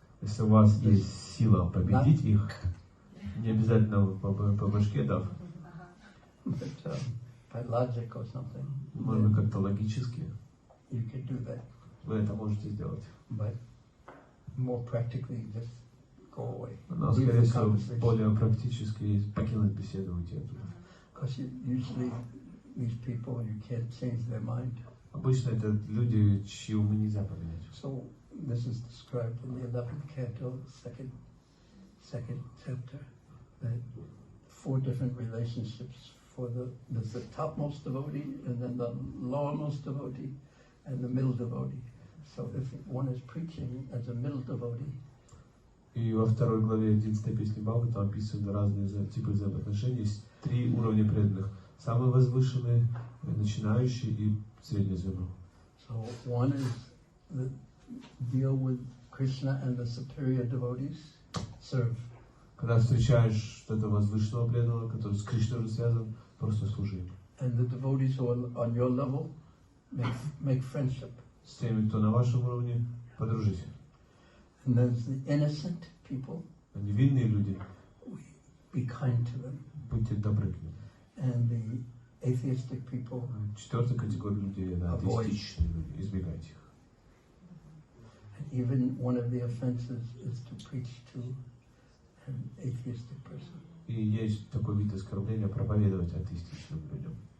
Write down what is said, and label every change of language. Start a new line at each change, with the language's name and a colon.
Russian: Если у вас есть сила победить их, не обязательно по башке дав,
English: but by logic or something,
Russian: может быть как-то логически,
English: you can do that.
Russian: вы это можете сделать.
English: But more practically, just go away.
Russian: Но,
English: Leave
Russian: скорее
English: the
Russian: всего,
English: conversation.
Russian: более практически покинуть беседу, уйти оттуда.
English: Because usually these people, you can't change their mind.
Russian: Обычно это люди, чьи умы нельзя поменять.
English: So this is described in the 11th canto, second chapter, that 4 different relationships for there's the topmost devotee, and then the lowermost devotee, and the middle devotee. So if one is preaching as a middle devotee,
Russian: И во второй главе 11 песни Бхагавата там описаны разные типы взаимоотношений. Есть 3 уровня преданных. Самый возвышенный, начинающий и среднее звено.
English: so one is the deal with Krishna and the superior devotees, serve.
Russian: Когда встречаешь этого возвышенного преданного, который с Кришной уже связан, просто служи.
English: And the devotees who are on your level, make friendship.
Russian: С теми, кто на вашем уровне, подружись.
English: And there's the innocent people,
Russian: Невинные люди,
English: be kind to them.
Russian: будьте добры к ним.
English: And the atheistic people,
Russian: 4-я категория людей, это атеистичные люди, избегайте их.
English: and even one of the offenses is to preach to an atheistic person.
Russian: И есть такой вид оскорбления проповедовать атеистичным людям.